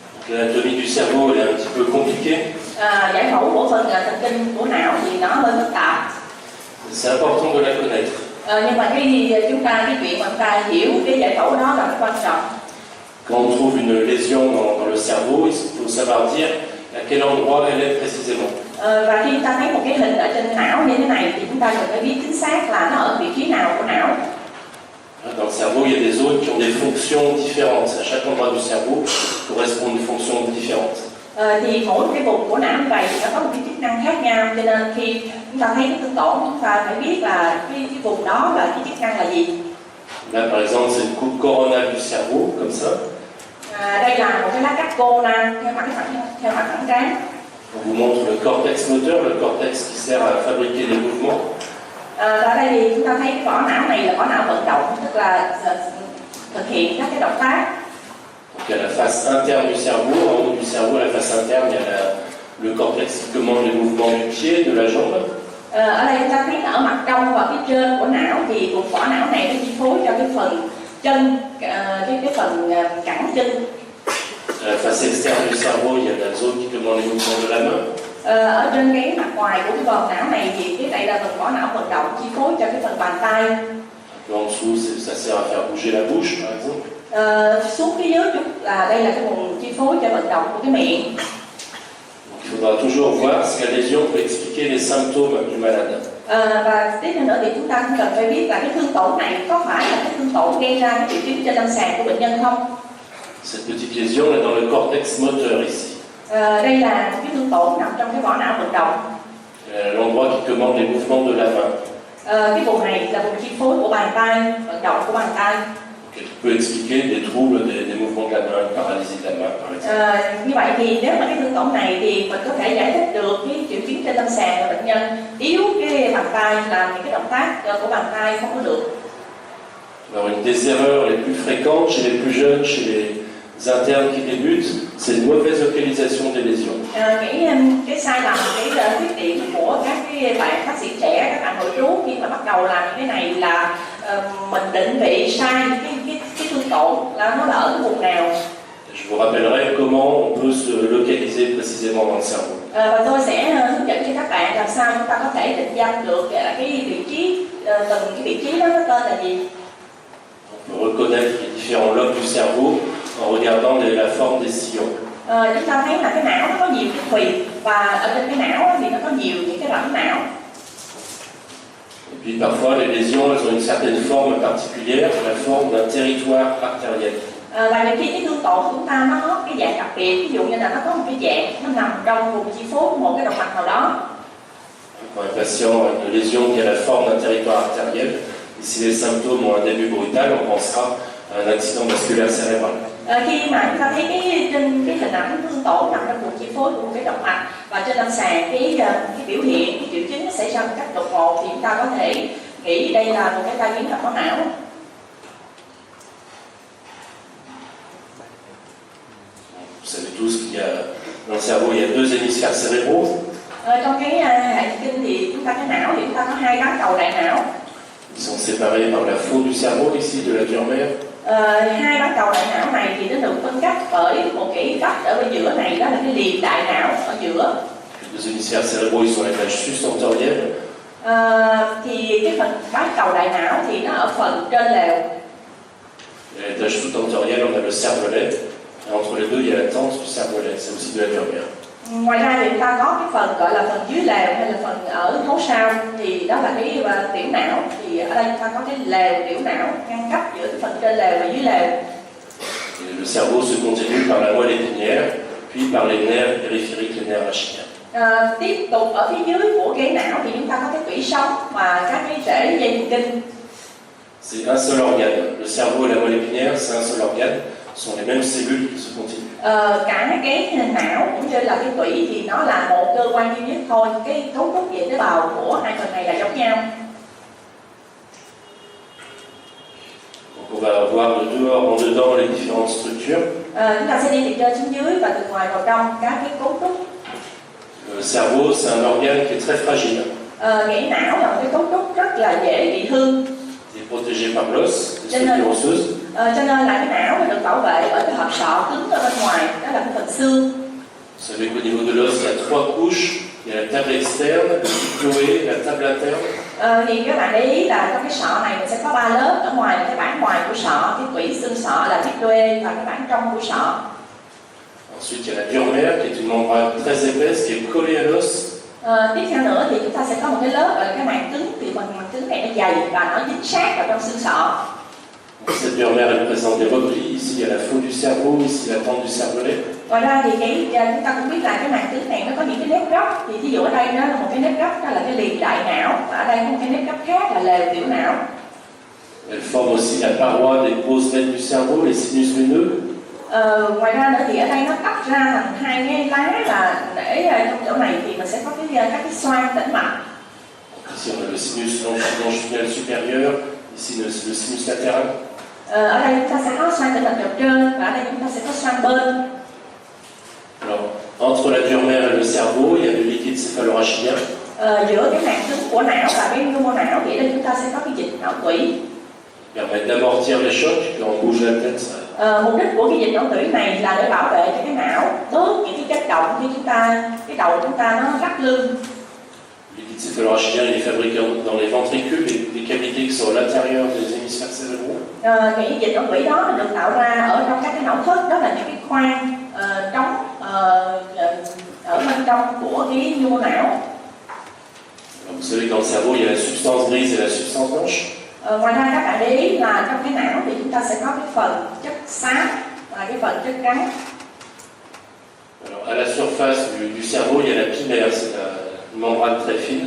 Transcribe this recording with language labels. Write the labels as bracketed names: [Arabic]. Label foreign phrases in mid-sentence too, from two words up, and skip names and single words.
[French] L'anatomie du cerveau elle est un petit peu compliquée. [Vietnamese] Giải phẫu của phần thần kinh của não thì nó hơi phức tạp. [French] C'est important de la connaître. [Vietnamese] Nhưng mà cái chuyện mà chúng ta hiểu cái giải phẫu đó là rất quan trọng. [French] Quand on trouve une lésion dans le cerveau, il faut savoir dire à quel endroit elle est précisément. [Vietnamese] Và khi chúng ta thấy một cái hình ở trên não như thế này thì chúng ta cần phải biết chính xác là nó ở vị trí nào của não. [French] Dans le cerveau, il y a des zones qui ont des fonctions différentes. À chaque endroit du cerveau correspond une fonction différente. [Vietnamese] Thì mỗi cái vùng của não như vậy thì nó có một cái chức năng khác nhau, cho nên khi chúng ta thấy cái thương tổn chúng ta phải biết là cái vùng đó là cái chức năng là gì. [French] Là par exemple c'est une coupe coronale du cerveau comme ça. [Vietnamese] Đây là một cái lá cắt coronal theo mặt thẳng trán. [French] On vous montre le cortex moteur, le cortex qui sert à fabriquer les mouvements. [Vietnamese] Ở đây thì chúng ta thấy cái vỏ não này là vỏ não vận động, tức là thực hiện các cái động tác. [French] Donc il y a la face interne du cerveau, en haut du cerveau, à la face interne, il y a le cortex qui commande les mouvements du pied, de la jambe. [Vietnamese] Ở đây chúng ta thấy ở mặt trong và phía trên của não thì vùng vỏ não này nó chi phối cho cái phần chân, cái phần cẳng chân. [French] À la face externe du cerveau, il y a la zone qui commande les mouvements de la main. [Vietnamese] Ở trên cái mặt ngoài của cái vòm não này thì cái này là phần vỏ não vận động chi phối cho cái phần bàn tay. [French] En dessous, ça sert à faire bouger la bouche, par exemple. [Vietnamese] Xuống phía dưới chút là đây là cái vùng chi phối cho vận động của cái miệng. [French] Donc, il faudra toujours voir si la lésion peut expliquer les symptômes du malade. [Vietnamese] Và tiếp theo nữa thì chúng ta cũng cần phải biết là cái thương tổn này có phải là cái thương tổn gây ra cái triệu chứng trên lâm sàng của bệnh nhân không? [French] Cette petite lésion est dans le cortex moteur ici. [Vietnamese] Đây là một cái thương tổn nằm trong cái vỏ não vận động. [French] L'endroit qui commande les mouvements de la main. [Vietnamese] Cái vùng này là vùng chi phối của bàn tay, vận động của bàn tay. [French] Qui peut expliquer des troubles des mouvements de la main, une paralysie de la main par exemple. [Vietnamese] Như vậy thì nếu mà cái thương tổn này thì mình có thể giải thích được cái triệu chứng trên lâm sàng của bệnh nhân yếu cái bàn tay, làm những cái động tác của bàn tay không có được. [French] Alors une des erreurs les plus fréquentes chez les plus jeunes, chez les internes qui débutent, c'est une mauvaise localisation des lésions. [Vietnamese] Cái sai lầm, cái khuyết điểm của các cái bạn bác sĩ trẻ, các bạn nội trú khi mà bắt đầu làm những cái này là mình định vị sai cái thương tổn là nó là ở cái vùng nào. [French] Je vous rappellerai comment on peut se localiser précisément dans le cerveau. [Vietnamese] Và tôi sẽ hướng dẫn cho các bạn làm sao chúng ta có thể định danh được cái vị trí, từng cái vị trí đó nó tên là gì. [French] On peut reconnaître les différents lobes du cerveau en regardant la forme des sillons. [Vietnamese] Chúng ta thấy là cái não nó có nhiều cái thùy và ở trên cái não thì nó có nhiều những cái rãnh não. [French] Et puis parfois les lésions elles ont une certaine forme particulière, la forme d'un territoire artériel. [Vietnamese] Và nhiều khi cái thương tổn của chúng ta nó có cái dạng đặc biệt, ví dụ như là nó có một cái dạng nó nằm trong vùng chi phối của một cái động mạch nào đó. [French] Pour un patient avec une lésion qui a la forme d'un territoire artériel, et si les symptômes ont un début brutal, on pensera à un accident vasculaire cérébral. [Vietnamese] Khi mà chúng ta thấy trên cái hình ảnh thương tổn nằm trong vùng chi phối của một cái động mạch và trên lâm sàng cái biểu hiện, cái triệu chứng nó xảy ra một cách đột ngột thì chúng ta có thể nghĩ đây là một cái tai biến mạch máu não. [French] Vous savez tous qu'il y a dans le cerveau il y a deux hémisphères cérébraux. [Vietnamese] Trong cái hệ kinh thì chúng ta cái não thì chúng ta có hai bán cầu đại não. [French] Ils sont séparés par la faute du cerveau ici de la dure mère. [Vietnamese] Hai bán cầu đại não này thì nó được phân cách bởi một cái vách ở bên giữa này, đó là cái liềm đại não ở giữa. [French] Les deux hémisphères cérébraux ils sont à l'étage subtentoriel. [Vietnamese] Thì cái phần bán cầu đại não thì nó ở phần trên lèo. [French] À l'étage sous-tentoriel on a le cervelet. Et entre les deux il y a la tente du cervelet, c'est aussi de la dure mère. [Vietnamese] Ngoài ra thì chúng ta có cái phần gọi là phần dưới lèo hay là phần ở hố sao, thì đó là cái tiểu não. Thì ở đây chúng ta có cái lèo tiểu não ngăn cách giữa cái phần trên lèo và dưới lèo. [French] Et le cerveau se continue par la moelle épinière, puis par les nerfs périphériques, les nerfs rachidiens. [Vietnamese] Tiếp tục ở phía dưới của cái não thì chúng ta có cái tủy sống và các cái rễ dây thần kinh. [French] C'est un seul organe. Le cerveau et la moelle épinière, c'est un seul organe. Ce sont les mêmes cellules qui se continuent. [Vietnamese] Cả cái não cũng như là cái tủy thì nó là một cơ quan duy nhất thôi. Cái cấu trúc về tế bào của hai phần này là giống nhau. [French] Donc on va voir de dehors en dedans les différentes structures. [Vietnamese] Chúng ta sẽ đi từ trên xuống dưới và từ ngoài vào trong các cái cấu trúc. [French] Le cerveau, c'est un organe qui est très fragile. [Vietnamese] Nghĩ não là một cái cấu trúc rất là dễ bị hư. [French] Il est protégé par l'os, les structures osseuses. [Vietnamese] Cho nên là cái não nó được bảo vệ bởi cái hộp sọ cứng ở bên ngoài, đó là cái phần xương. [French] Vous savez qu'au niveau de l'os, il y a 3 couches. Il y a la table externe, le plyploé, la table interne. [Vietnamese] Thì các bạn để ý là trong cái sọ này mình sẽ có 3 lớp. Ở ngoài là cái bản ngoài của sọ, cái tủy xương sọ là plyploé, và cái bản trong của sọ. [French] Ensuite, il y a la dure mère qui est une membrane très épaisse qui est collée à l'os. [Vietnamese] Tiếp theo nữa thì chúng ta sẽ có một cái lớp gọi là cái màng cứng, thì phần màng cứng này nó dày và nó dính sát vào trong xương sọ. [French] Cette dure mère, elle présente des replis. Ici, il y a la faute du cerveau, ici la tente du cervelet. [Vietnamese] Ngoài ra thì chúng ta cũng biết là cái màng cứng này nó có những cái nếp gấp. Thì ví dụ ở đây nó là một cái nếp gấp, đó là cái liền đại não, và ở đây có một cái nếp gấp khác là lều tiểu não. [French] Elle forme aussi la paroi des grosses veines du cerveau, les sinus veineux. [Vietnamese] Ngoài ra nữa thì ở đây nó tách ra thành 2 cái lá, là để trong chỗ này thì mình sẽ có các cái xoang tĩnh mạch. [French] Ici, on a le sinus longitudinal supérieur, ici le sinus latéral. [Vietnamese] Ở đây chúng ta sẽ có xoang tĩnh mạch dọc trên, và ở đây chúng ta sẽ có xoang bên. [French] Alors, entre la dure mère et le cerveau, il y a le liquide céphalorachidien. [Vietnamese] Giữa cái màng cứng của não và cái mô não thì đây chúng ta sẽ có cái dịch não tủy. [French] Permet d'amortir les chocs quand on bouge la tête. [Vietnamese] Mục đích của cái dịch não tủy này là để bảo vệ cho cái não bớt những cái chất động khi cái đầu chúng ta nó lắc lư. [French] Le liquide céphalorachidien il est fabriqué dans les ventricules, les cavités qui sont à l'intérieur des hémisphères cérébraux. [Vietnamese] Cái dịch não tủy đó được tạo ra ở trong các cái não thất, đó là những cái khoang trống ở bên trong của cái mô não. [French] Vous savez que dans le cerveau, il y a la substance grise et la substance blanche. [Vietnamese] Ngoài ra các bạn để ý là trong cái não thì chúng ta sẽ có cái phần chất xám và cái phần chất trắng. [French] Alors, à la surface du cerveau, il y a la pimère, c'est une membrane très fine.